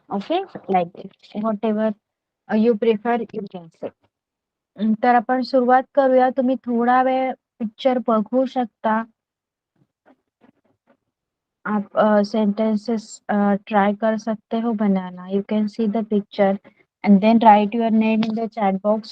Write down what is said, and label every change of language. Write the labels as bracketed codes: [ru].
[en] Okay, like this, whatever you prefer you can say. [mr] तर आपण सुरुवात करूया. तुम्ही थोडा वेळ पिक्चर बघू शकता. [hi] आप सेंटेंसेस ट्राई कर सकते हो बनाना. [en] You can see the picture and then write your name in the chat box.